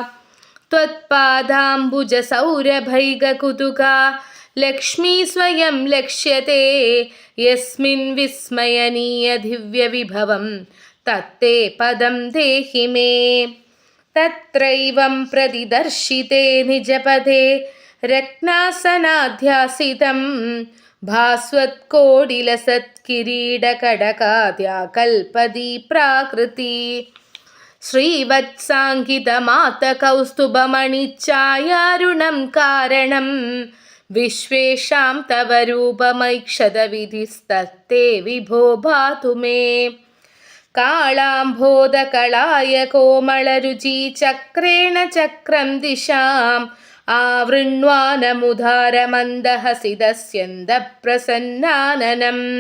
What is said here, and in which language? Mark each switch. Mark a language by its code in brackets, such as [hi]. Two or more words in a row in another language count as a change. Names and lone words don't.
[sa] त्वत्पादाम्बुजसौरभैगकुतुका लक्ष्मी स्वयं लक्ष्यते यस्मिन् विस्मयनीयदिव्यविभवं तत्ते पदं देहि मे तत्रैवं प्रतिदर्शिते निजपदे रत्नासनाध्यासितं भास्वत्कोटिलसत्किरीटकडकाद्या कल्पदी प्राकृति ശ്രീവത്സാങ്കിതമാതകൗസ്തുഭമണിഛായാരുണം കാരണം വിശ്വേഷാം തവ രൂപമൈക്ഷതവിധിസ്തത്തെ വിഭോ ഭാതു മേ. കാളാംബോധകളായ കോമളരുചി ചക്രേണ ചക്രം ദിശാം ആവൃണ്വാനമുദാരമന്ദഹസിതസ്യന്തഃപ്രസന്നാനനം.